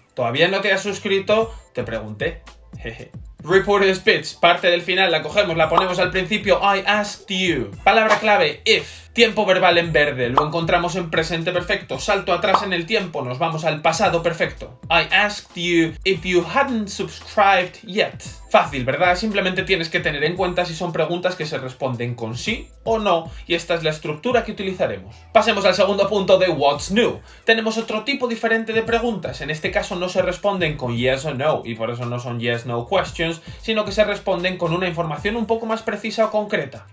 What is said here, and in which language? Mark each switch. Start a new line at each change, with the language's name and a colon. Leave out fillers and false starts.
Spanish: ¿Todavía no te has suscrito? Te pregunté. Jeje. Reported speech, parte del final la cogemos, la ponemos al principio.
English: I asked you.
Spanish: Palabra clave,
English: if.
Spanish: Tiempo verbal en verde, lo encontramos en presente perfecto. Salto atrás en el tiempo, nos vamos al pasado perfecto.
English: I asked you if you hadn't subscribed yet.
Spanish: Fácil, ¿verdad? Simplemente tienes que tener en cuenta si son preguntas que se responden con sí o no, y esta es la estructura que utilizaremos. Pasemos al segundo punto de what's new. Tenemos otro tipo diferente de preguntas. En este caso no se responden con yes o no, y por eso no son yes-no questions, sino que se responden con una información un poco más precisa o concreta.